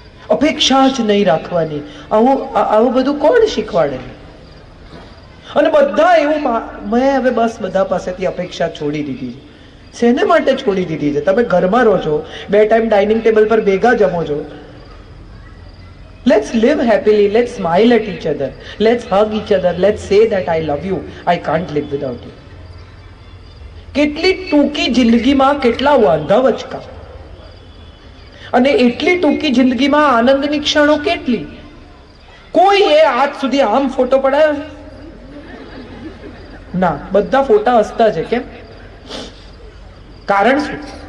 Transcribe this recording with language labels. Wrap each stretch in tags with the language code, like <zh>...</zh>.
<gu>અપેક્ષા જ નહીં રાખવાની, આવું બધું કોણ શીખવાડે? અને બધા એવું, મેં હવે બસ બધા પાસેથી અપેક્ષા છોડી દીધી છે. શેને માટે છોડી દીધી છે? તમે ઘરમાં રહો છો, 2 ટાઈમ ડાઇનિંગ ટેબલ પર ભેગા જમો છો.</gu> <en>Let's live happily, let's smile at each other, let's hug each other, let's say that I love you, I can't live without you.</en> <gu>કેટલી ટૂંકી જિંદગીમાં કેટલા વાંધા વચકા, અને એટલી ટૂંકી જિંદગીમાં આનંદની ક્ષણો કેટલી. કોઈ એ આજ સુધી આમ ફોટો પડાયો ના, બધા ફોટા હસતા છે. કેમ? કારણ શું?</gu>